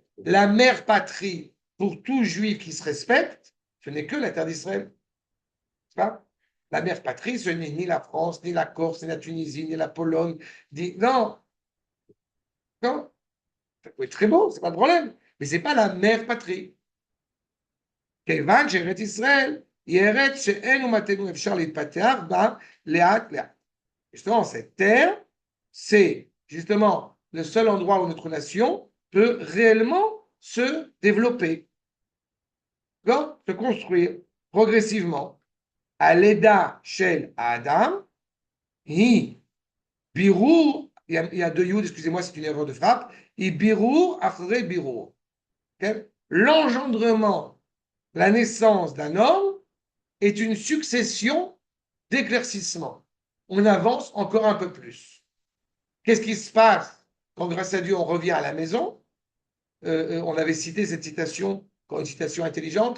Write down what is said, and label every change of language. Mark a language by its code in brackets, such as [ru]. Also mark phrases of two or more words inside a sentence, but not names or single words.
[fr] La mère patrie, pour tout juif qui se respecte, ce n'est que la terre d'Israël. Pas la mère patrie, ce n'est ni la France, ni la Corse, ni la Tunisie, ni la Pologne. Non, non. Ça peut être très beau, c'est pas le problème. Mais c'est pas la mère patrie. [he] כיוון שארץ ישראל היא ארץ שאין אומתנו אפשר להתפתח בה לאט לאט. [fr] Justement, cette terre, c'est justement le seul endroit où notre nation peut réellement se développer, se construire progressivement. [he] הלידה של האדם היא בירור, [fr] il y a deux yud, excusez-moi, c'est une erreur de frappe, [he] היא בירור אחרי בירור. [fr] L'engendrement, la naissance d'un homme est une succession d'éclaircissements. On avance encore un peu plus. Qu'est-ce qui se passe quand, grâce à Dieu, on revient à la maison? On avait cité cette citation, une citation intelligente.